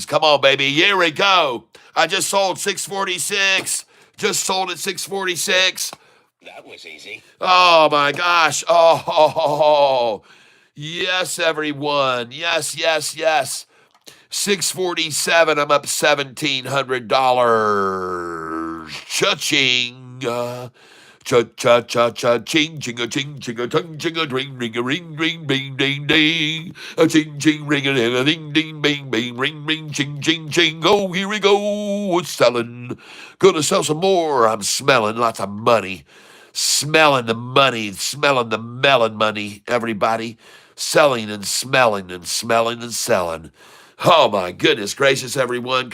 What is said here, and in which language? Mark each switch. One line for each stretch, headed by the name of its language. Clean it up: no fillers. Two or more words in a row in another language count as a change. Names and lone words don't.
English: Come on, baby. Here we go. I just sold 646. Just sold at 646. That was easy. Oh, my gosh. Oh, yes, everyone. Yes, yes, yes. 647. I'm up $1,700. Cha-ching. Cha-cha-cha-cha-ching, ching-a-ching, ching-a-tung, ching-a-ring, ring-a-ring, ring, bing, ding, ding. A-ching, ching, ring-a-ding, ding, bing, bing, ring, ring, ching, ching, ching. Oh, here we go. It's selling. Gonna sell some more. I'm smelling lots of money. Smelling the money. Smelling the melon money, everybody. Selling and smelling and smelling and selling. Oh, my goodness gracious, everyone.